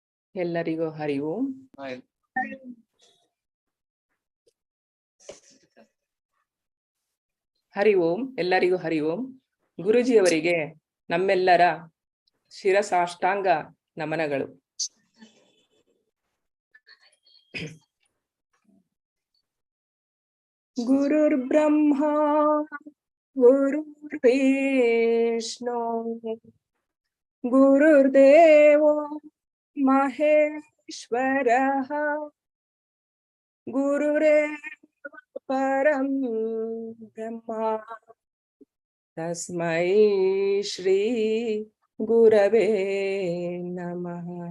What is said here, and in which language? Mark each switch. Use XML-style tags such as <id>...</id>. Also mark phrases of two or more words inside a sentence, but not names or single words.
<kn>ಎಲ್ಲರಿಗೂ ಹರಿ ಓಂ. ಹರಿ ಓಂ. ಎಲ್ಲರಿಗೂ ಹರಿ ಓಂ. ಗುರುಜಿಯವರಿಗೆ ನಮ್ಮೆಲ್ಲರ ಶಿರಸಾಷ್ಟಾಂಗ ನಮನಗಳು.</kn> <sa>ಗುರುರ್ ಬ್ರಹ್ಮ ಗುರುರ್ ವಿಷ್ಣು ಗುರುರ್ದೇವೋ ಮಹೇಶ್ವರಃ ಗುರುರೇವ ಪರಂ ಬ್ರಹ್ಮ ತಸ್ಮೈ ಶ್ರೀ ಗುರವೇ ನಮಃ.</sa>